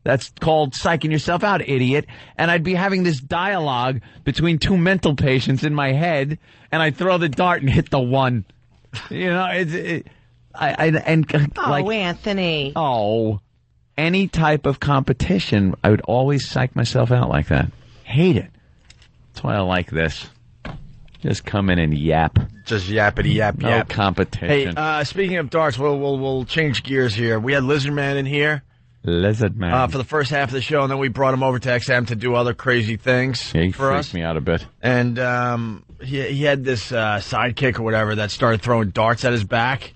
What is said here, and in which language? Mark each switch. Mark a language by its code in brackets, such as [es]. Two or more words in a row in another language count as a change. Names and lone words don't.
[en] That's called psyching yourself out, idiot. And I'd be having this dialogue between two mental patients in my head, and I'd throw the dart and hit the one. You know, Anthony. Oh, any type of competition, I would always psych myself out like that. Hate it. That's why I like this. Just come in and yap. Just yappity yap. No competition. Hey, speaking of darts, we'll change gears here. We had Lizard Man in here. Lizard Man. For the first half of the show, and then we brought him over to XM to do other crazy things he for us. freaked me out a bit. And he had this sidekick or whatever that started throwing darts at his back.